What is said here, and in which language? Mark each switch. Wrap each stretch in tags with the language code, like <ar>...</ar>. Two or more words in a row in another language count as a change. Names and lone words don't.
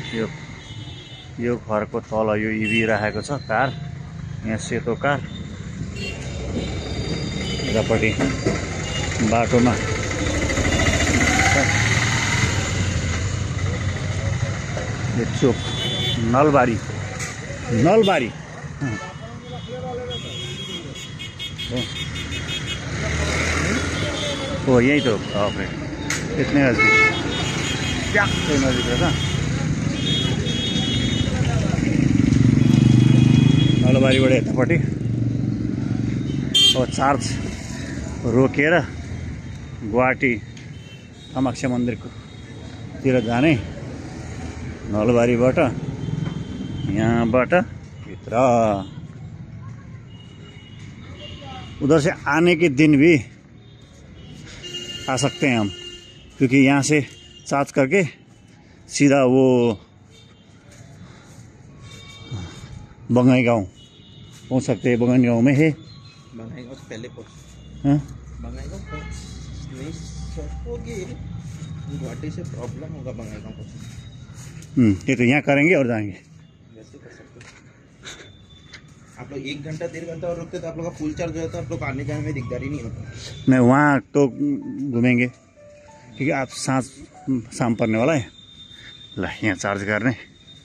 <ne>यो घरको तल यो इभी राखेको छ कार, यहाँ सेतो कार, यतापट्टि बाटोमा यो चोक नलबारी हो</ne> <hi>यही तो अपने इतने नजदीक,</hi> <ne>ट्याक्कै नजिक रहेछ। नलबारीबाट यतापट्टि अब चार्ज रोकेर गुवाहाटी कामाख्या मन्दिरतिर जाने, नलबारीबाट यहाँबाट भित्र।</ne> <hi>उधर से आने के दिन भी आ सकते हैं हम, क्योंकि यहाँ से चार्ज करके सीधा वो बंगाईगांव पहुँच सकते हैं। बंगाईगांव में है, बंगाईगांव से पहले पहुँच, हाँ बंगाईगांव नहीं सकोगे, गुवाहाटी से प्रॉब्लम होगा बंगाईगांव पहुँचने। ये तो यहाँ करेंगे और जाएंगे, वैसे कर सकते हो आप लोग। 1 घंटा 1.5 घंटा और रुकते तो आप लोग का फुल चार्ज हो जाता, आप लोग आने जाने में दिकदारी नहीं होता। नहीं वहाँ तो घूमेंगे, क्योंकि आप शाम पर्ने वाला है।</hi> <ne>ल यहाँ चार्ज गर्ने।</ne>